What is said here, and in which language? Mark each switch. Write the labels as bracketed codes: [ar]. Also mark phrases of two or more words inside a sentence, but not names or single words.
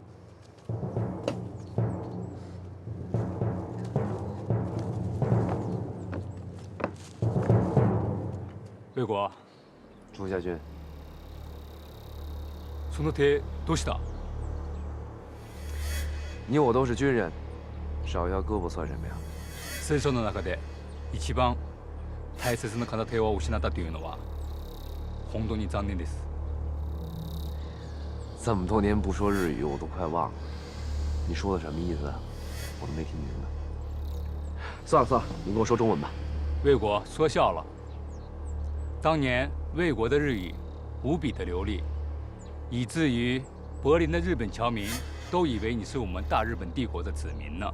[zh] 魏国，朱家军， [ja] その手どうした？ [zh] 你我都是军人，少一条胳膊算什么呀？ [ja] 戦争の中で一番大切な片手を失ったというのは本当に残念です。 [zh] 这么多年不说日语，我都快忘了。你说的什么意思啊？我都没听明白。算了算了，你跟我说中文吧。魏国说笑了。当年魏国的日语无比的流利，以至于柏林的日本侨民都以为你是我们大日本帝国的子民呢。